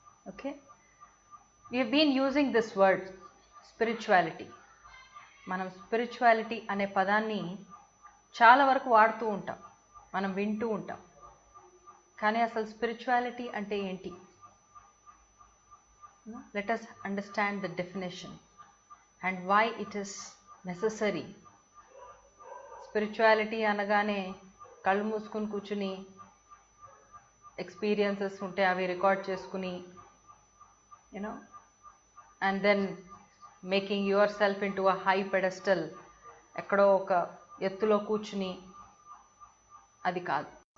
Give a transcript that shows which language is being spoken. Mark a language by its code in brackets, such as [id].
[en] Okay, we have been using this word spirituality. [te] మనం spirituality అనే పదాన్ని చాలా వరకు వాడుతూ ఉంటాం, మనం వింటూ ఉంటాం. కానీ అసలు స్పిరిచువాలిటీ అంటే ఏంటి? [en] Let us understand the definition and why it is necessary. [te] Spirituality అనగానే కళ్ళు మూసుకుని కూర్చుని ఎక్స్పీరియన్సెస్ ఉంటే అవి రికార్డ్ చేసుకుని [en] and then making yourself into a high pedestal, [te] ఎక్కడో ఒక ఎత్తులో కూర్చుని, అది కాదు.